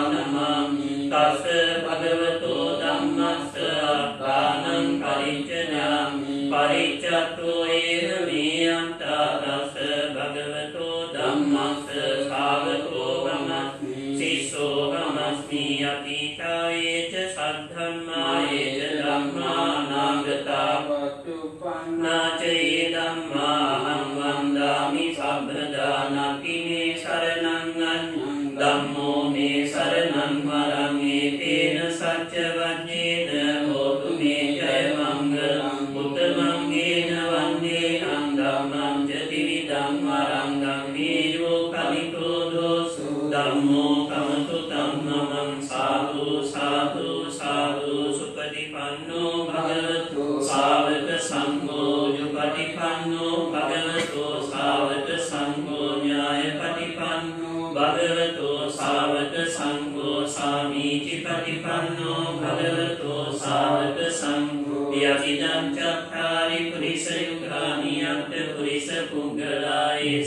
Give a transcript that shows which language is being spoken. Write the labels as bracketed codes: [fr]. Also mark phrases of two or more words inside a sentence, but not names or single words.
[pi] නමාමි තස්ස භගවතෝ ධම්මස්ස අත්තානං පරිච්ඡයාමි පරිච්ඡත්තෝ ඒව මේ අන්තා තස්ස භගවතෝ ධම්මස්ස ශාවකෝ වමස්මි සිස්සෝ වමස්මි අතීතායේච සද්ධම්මායේච ධම්මා අනාගතා පච්චුප්පන්නාචේ ධම්මා අහං වන්දාමි සබ්බදා නති මේ සරණං අඤ්ඤං ධම්මෝ මේ සරණං වරං ඒතේන සච්ච වජ්ජේන හෝතු මේ ජය මංගලං උත්තමං ගේන වන්දේහං ධම්මං ජතිවිදං වරං ධම්මේයෝ කලිතෝ දෝසු ධම්මෝ කමතු ධම්මං සාදු සාදු සාදු සුපටිපන්නෝ භගවතු ශාවක සංඝෝ යුපටිපන්නෝ භගවතු ශාවක සංඝෝ ඥායපටිපන්නෝ භගවතු ශාවක සංඝෝ සාමීචි පටිපන්නෝ භගවතු ශාවක සංඝෝ යතිදං චත්තාරි පුරිස යුගානි අට්ඨ පුරිස පුග්ගලායේස